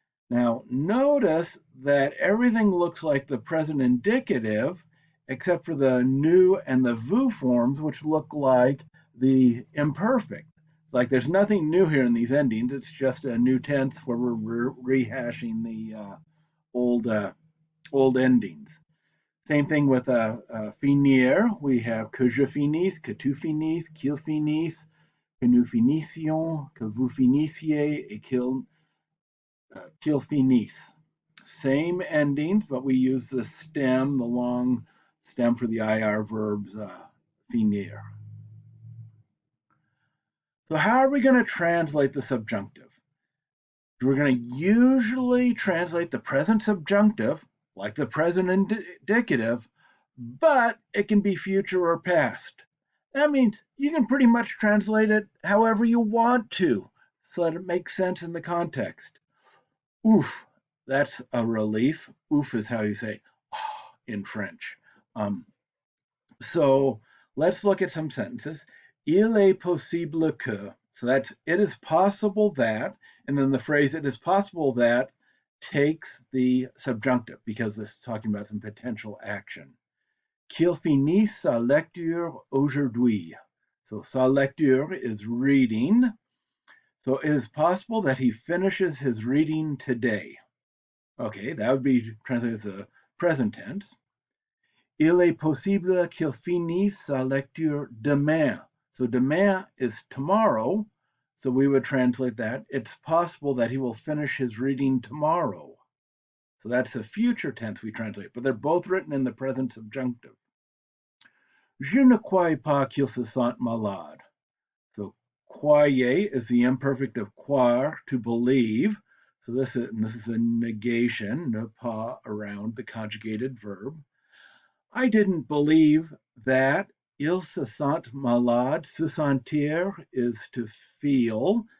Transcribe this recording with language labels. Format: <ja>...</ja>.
<en>Now, notice that everything looks like the present indicative, except for the nous and the vous forms, which look like the imperfect. It's like there's nothing new here in these endings. It's just a new tense where we're rehashing the old endings. Same thing with finir.</en> <fr>We have que je finisse, que tu finisses, qu'il finisse, que nous finissions, que vous finissiez, et qu'il finisse.</fr> <en>Same endings, but we use the stem, the long stem for the IR verbs finir. So how are we going to translate the subjunctive? We're going to usually translate the present subjunctive like the present indicative, but it can be future or past. That means you can pretty much translate it however you want to so that it makes sense in the context. Oof, that's a relief. Oof is how you say oh, in French. So let's look at some sentences.</en> <fr>Il est possible que.</fr> <en>So that's it is possible that, and then the phrase it is possible that takes the subjunctive because this is talking about some potential action.</en> <fr>Qu'il finisse sa lecture aujourd'hui.</fr> <en>So</en> <fr>sa lecture</fr> <en>is reading. So it is possible that he finishes his reading today. Okay, that would be translated as a present tense.</en> <fr>Il est possible qu'il finisse sa lecture demain.</fr> <en>So demain is tomorrow. So we would translate that. It's possible that he will finish his reading tomorrow. So that's a future tense we translate, but they're both written in the present subjunctive.</en> <fr>Je ne crois pas qu'il se sente malade.</fr> <en>So croire is the imperfect of croire, to believe. So this is a negation, ne pas around the conjugated verb. I didn't believe that.</en> <fr>Il se sent malade.</fr> <en>Se sentir is to feel.</en>